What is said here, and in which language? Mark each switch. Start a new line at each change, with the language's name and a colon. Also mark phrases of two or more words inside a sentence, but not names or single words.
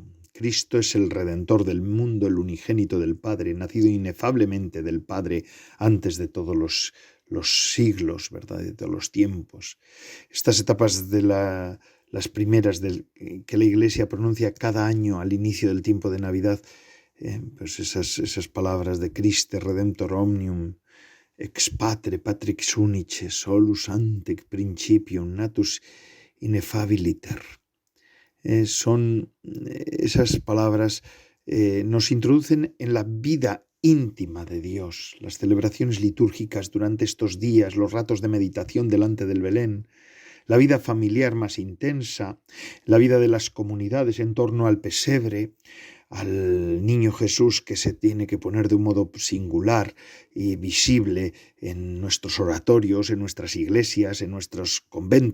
Spanish: Cristo es el Redentor del mundo, el unigénito del Padre, nacido inefablemente del Padre antes de todos los siglos, ¿verdad? De todos los tiempos. Estas etapas de las primeras que la Iglesia pronuncia cada año al inicio del tiempo de Navidad, pues esas palabras de
Latin: Christe Redemptor Omnium, ex Patre, Patrix Unice, solus ante principium natus ineffabiliter.
Spanish: Son esas palabras nos introducen en la vida íntima de Dios, las celebraciones litúrgicas durante estos días, los ratos de meditación delante del Belén, la vida familiar más intensa, la vida de las comunidades en torno al pesebre, al niño Jesús que se tiene que poner de un modo singular y visible en nuestros oratorios, en nuestras iglesias, en nuestros conventos.